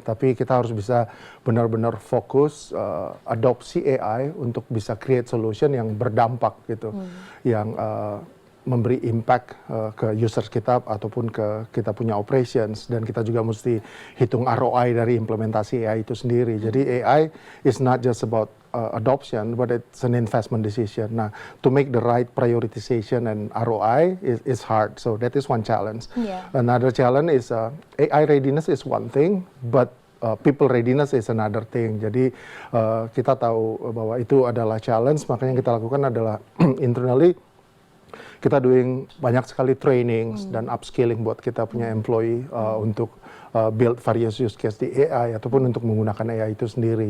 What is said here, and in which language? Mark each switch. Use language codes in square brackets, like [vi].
[id] Tapi kita harus bisa benar-benar fokus adopsi AI untuk bisa [en] create solution [id] yang berdampak gitu, yang memberi impact ke users kita ataupun ke kita punya operations, dan kita juga mesti hitung ROI dari implementasi AI itu sendiri. Jadi [en] AI is not just about adoption, but it's an investment decision. Nah, to make the right prioritization and ROI is hard. So that is one challenge. Another challenge is AI readiness is one thing, but people readiness is another thing. [id] Jadi kita tahu bahwa itu adalah challenge, makanya yang kita lakukan adalah internally kita doing banyak sekali trainings dan upskilling buat kita punya employee untuk [en] build various use case [id] di AI ataupun untuk menggunakan AI itu sendiri.